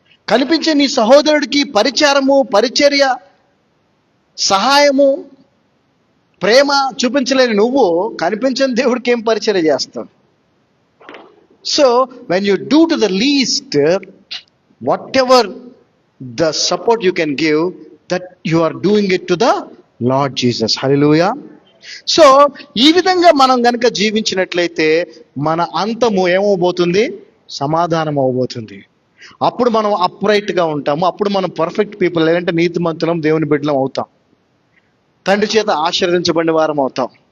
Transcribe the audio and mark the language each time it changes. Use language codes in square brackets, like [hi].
[te] కనిపించే నీ సహోదరుడికి పరిచర్య, సహాయము, ప్రేమ చూపించలేని నువ్వు కనిపించని దేవుడికి ఏం పరిచర్య చేస్తావు? [en] So when you do to the least whatever the support you can give, that you are doing it to the Lord Jesus. Hallelujah. [te] So ఈ విధంగా మనం గనక జీవించినట్లయితే మన అంతము ఏమవబోతుంది? సమాధానం అవబోతుంది. అప్పుడు మనం అప్రైట్ గా ఉంటాము, అప్పుడు మనం పర్ఫెక్ట్ పీపుల్, లేదంటే నీతిమంతులం, దేవుని బిడ్డలం అవుతాం, తండ్రి చేత ఆశీర్వదించబడిన వారం అవుతాం.